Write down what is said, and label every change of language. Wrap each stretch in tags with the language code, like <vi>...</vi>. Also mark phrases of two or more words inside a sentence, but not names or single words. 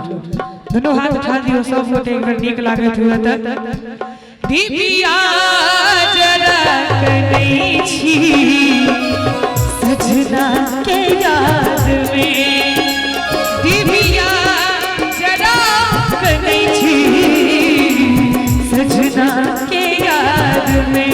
<mai>दोनों हाथ उठा दियो सब गोटे, एक बार नीक लागत हुए त। दिव्या जरा कनई छी सजना के याद में, दिव्या जरा कनई छी सजना के याद में।</mai>